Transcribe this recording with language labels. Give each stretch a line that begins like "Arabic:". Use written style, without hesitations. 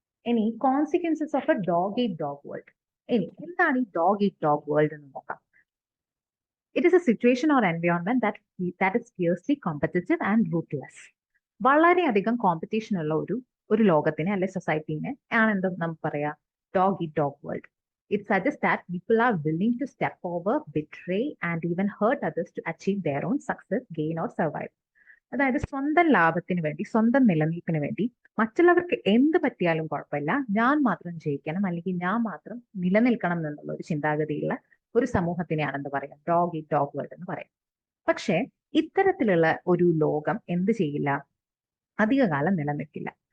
Malayalam: ഇനി
English: Consequences of a dog eat dog world.
Malayalam: ഇനി എന്താണ് ഈ ഡോഗ് ഈറ്റ് ഡോഗ് വേൾഡ് എന്ന് നോക്കാം.
English: It is a situation or environment that is fiercely competitive and ruthless.
Malayalam: വളരെയധികം competition ഉള്ള ഒരു ലോകത്തിനെ അല്ലെ സൊസൈറ്റീനെ ആണ് എന്താ നമുക്ക് പറയാ, dog eat dog world.
English: It suggests that people are willing to step over, betray and even hurt others to achieve their own success, gain or survive.
Malayalam: അതായത് സ്വന്തം ലാഭത്തിന് വേണ്ടി, സ്വന്തം നിലനിൽപ്പിന് വേണ്ടി മറ്റുള്ളവർക്ക് എന്ത് പറ്റിയാലും കുഴപ്പമില്ല, ഞാൻ മാത്രം ജയിക്കണം അല്ലെങ്കിൽ ഞാൻ മാത്രം നിലനിൽക്കണം എന്നുള്ള ഒരു ചിന്താഗതിയുള്ള ഒരു സമൂഹത്തിനെയാണ് എന്ത് പറയാം, ഡോഗ് ഈറ്റ് ഡോഗ് വേൾഡ് എന്ന് പറയും. പക്ഷേ ഇത്തരത്തിലുള്ള ഒരു ലോകം എന്ത് ചെയ്യില്ല, അധികകാലം നിലനിൽക്കില്ല.